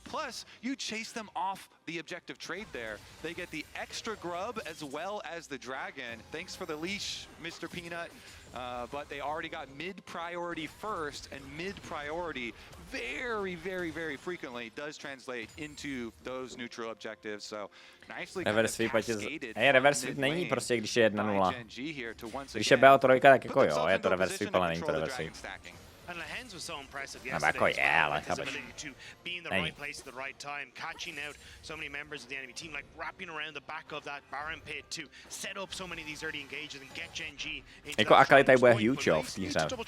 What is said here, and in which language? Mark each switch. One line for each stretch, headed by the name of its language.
English: Plus, you chase them off the objective trade there. They get the extra grub as well as the dragon. Thanks for the leash, Mr. Peanut. But they already got mid-priority first, and mid-priority very frequently does translate into those neutral objectives. So nicely
Czech: reverse sweep reverse sweep není prostě, když je 1-0. Když je BO3, tak jako jo, je to reverse sweep, ale není to reverse sweep.
English: And Lehens was so impressive
Czech: jako
English: yesterday.
Czech: ale
English: His ability to be in the right place at the right time, catching out so many members of the enemy team, like wrapping around the back of that Baron pit to set up so many of these early engages and get Gen G into
Czech: jako Akali tady bude huge, jo, v té hře.